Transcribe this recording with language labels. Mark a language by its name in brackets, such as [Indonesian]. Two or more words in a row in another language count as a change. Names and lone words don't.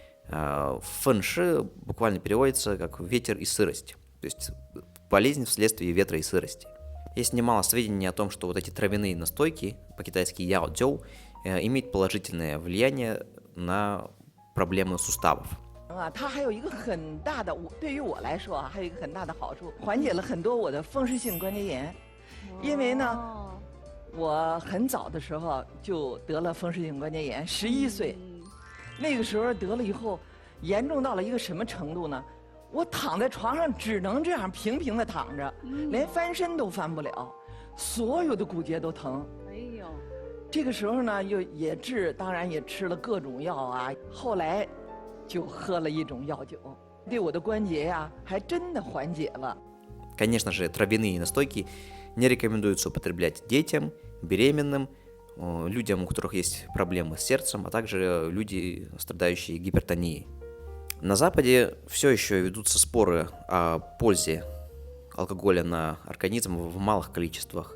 [Russian] Фэнши буквально переводится как ветер и сырость, то есть болезнь вследствие ветра и сырости. Есть немало сведений о том, что вот эти травяные настойки, по-китайски [Chinese] 药酒, [Russian] имеют положительное влияние на проблемы суставов. [Chinese] 它还有一个很大的，对于我来说啊，还有一个很大的好处，缓解了很多我的风湿性关节炎。因为呢，我很早的时候就得了风湿性关节炎，11岁，那个时候得了以后，严重到了一个什么程度呢？我躺在床上只能这样平平的躺着，连翻身都翻不了，所有的骨节都疼。哎呦，这个时候呢，当然也吃了各种药啊，后来。就喝了一种药酒，对我的关节呀，还真的缓解了。 [Russian] Конечно же, травяные настойки не рекомендуется употреблять детям, беременным, людям, у которых есть проблемы с сердцем, а также люди, страдающие гипертонией. На Западе все еще ведутся споры о пользе алкоголя на организм в малых количествах.